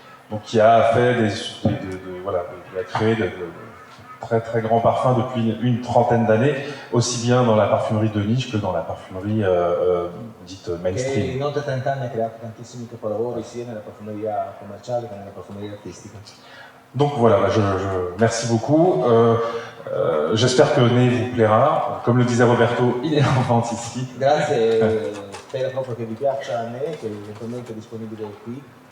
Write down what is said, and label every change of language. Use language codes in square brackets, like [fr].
[fr] Donc qui a fait il a créé de très très grands parfums depuis une trentaine d'années, aussi bien dans la parfumerie de niche que dans la parfumerie dite mainstream. [it] Che in oltre 30 anni ha creato tantissimi capolavori sia nella parfumeria commerciale che nella parfumeria artistica. [fr] Donc voilà, merci beaucoup. J'espère que Nez vous plaira. Comme le disait Roberto, il est en vente ici. [it] Grazie, spero proprio che vi piaccia Nez, che eventualmente è disponibile qui.